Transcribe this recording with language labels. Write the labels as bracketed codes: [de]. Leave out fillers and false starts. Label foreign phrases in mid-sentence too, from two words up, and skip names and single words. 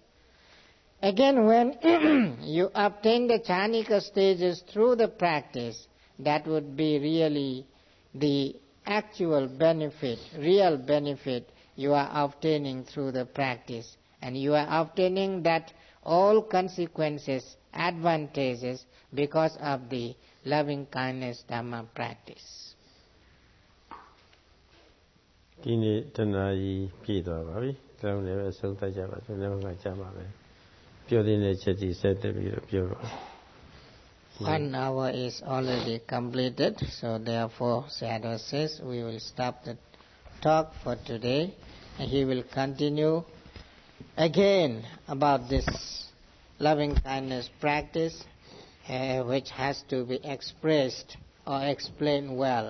[en] Again, when you obtain the Chanika stages through the practice, that would be really the actual benefit, real benefit you are obtaining through the practice. And you are obtaining that all consequences, advantages because of the loving kindness Dhamma practice. [my] ဒီနေ့တနာကြီးပြည့်သွားပါပြီ။ဒါလည်းအဆုံးသတ်ကြပါစို့။နောက်မှကြာမှာပဲ။ပြောတဲ့ချက်ကြီးဆက်တက်ပြီးတော့ပြောပါ။ [en] 1 hour is already completed, so therefore Sayadaw says we will stop the talk for today, and he will continue again about this loving kindness practice which has to be expressed or explained well.